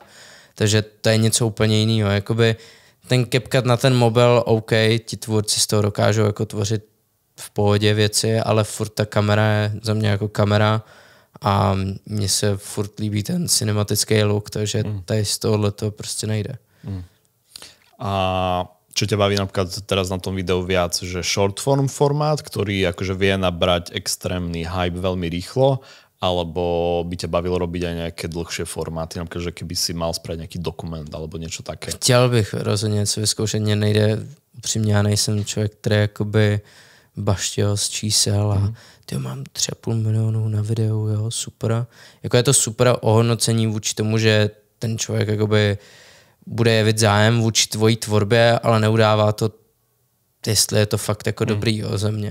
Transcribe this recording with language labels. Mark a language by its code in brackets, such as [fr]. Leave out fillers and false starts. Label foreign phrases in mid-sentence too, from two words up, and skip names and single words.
[cs] Takže to je něco úplně jiného. Jakoby ten CapCut na ten mobil, OK, ti tvůrci z toho dokážou jako tvořit v pohodě věci, ale furt ta kamera je za mě jako kamera a mně se furt líbí ten cinematický look, takže tady z tohohle to prostě nejde. [sk] A čo ťa baví napríklad teraz na tom videu viac, že [en] short form [sk] formát, ktorý akože vie nabrať extrémny hype veľmi rýchlo, alebo by ťa bavilo robiť aj nejaké dlhšie formáty, napríklad, že keby si mal spraviť nejaký dokument alebo niečo také? [cs] Chtěl bych rozhodně něco vyzkoušet, mně nejde, upřímně, já nejsem člověk, který jakoby baštěl z čísel a tyjo, mám 3,5 milionu na videu, jo, super. Jako je to super ohodnocení vůči tomu, že ten člověk jakoby bude jevit zájem vůči tvojí tvorbě, ale neudává to, jestli je to fakt jako dobrý ze mě.